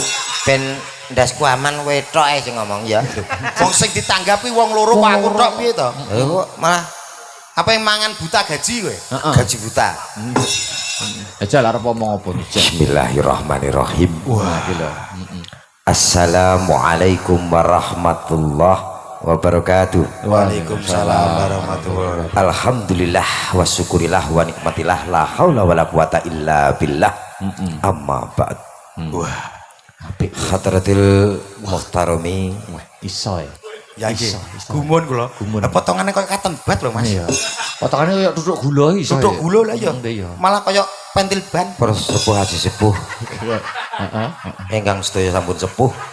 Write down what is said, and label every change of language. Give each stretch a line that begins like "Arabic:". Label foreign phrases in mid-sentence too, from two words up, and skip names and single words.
Javanese: Ben ndasku aman kowe tok ae sing ngomong ya. Wong sing ditanggapi wong loro kok aku tok piye to? Kok malah Apa yang mangan buta gaji kowe? Heeh. gaji buta. Jajal arep omong apa Jajal?
Arabic: بسم الله الرحمن الرحيم.
Javanese: Wah, iki lho.
Arabic: السلام عليكم ورحمة الله وبركاته. وعليكم السلام ورحمة الله وبركاته. الحمد لله وشكر الله ونعمة الله لا حول ولا قوة إلا بالله. أما بعد.
Javanese: Wah, Apik.
Arabic: حضرات المحترمين.
Javanese: Iso ya. ya nggih. Iso, iso. Gumun kula. Gumun. Lah potongane koyo katen bat lho Mas. Iya. Potongane koyo duduk gula iso. Duduk ya? gula lah ya. Iya. Malah koyo pentil ban. Para sepuh haji sepuh. Ingkang sedaya sampun sepuh.